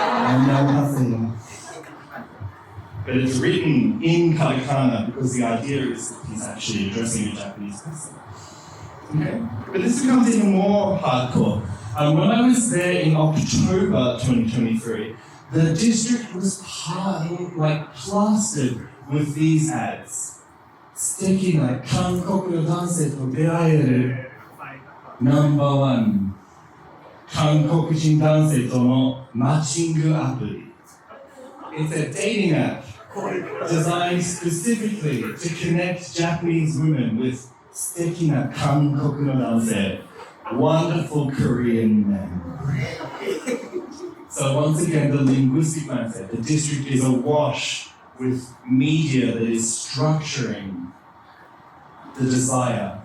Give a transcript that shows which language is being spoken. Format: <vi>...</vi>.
<ko>Annyeong haseyo.</ko> <en>But it's written in katakana because the idea is that he's actually addressing a Japanese person. Okay? But this becomes even more hardcore. When I was there in October 2023, the district was plastered with these ads.</en> <ja>素敵な韓国の男性と出会えるナンバーワン韓国人男性とのマッチングアプリ.</ja> <en>It's a dating app designed specifically to connect Japanese women with</en> <ja>素敵な韓国の男性,</ja> <en>wonderful Korean men. So once again, the linguistic mindset, the district is awash with media that is structuring the desire.</en>